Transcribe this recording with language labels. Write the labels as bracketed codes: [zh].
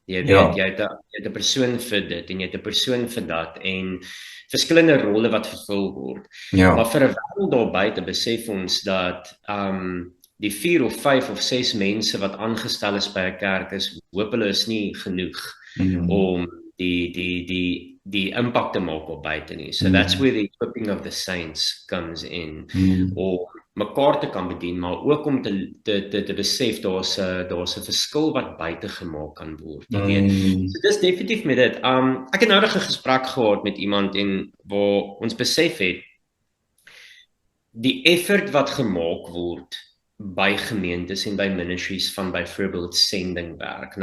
[af] Jy weet, jy het 'n persoon vir dit en jy het 'n persoon vir dat en verskillende rolle wat vervul word. Maar vir 'n wêreld daar buite besef ons dat die 4 of 5 of 6 mense wat aangestel is by 'n kerk is, hoop hulle is nie genoeg om die impak te maak op buite nie. [en] So that's where the equipping of the saints comes in. [af] Om mekaar te kan bedien, maar ook om te besef daar's 'n verskil wat buite gemaak kan word. Jy weet. So dis definitief met dit. Ek het nou 'n gesprek gehad met iemand en waar ons besef het die effort wat gemaak word by gemeentes en by ministries van byvoorbeeld sendingwerk.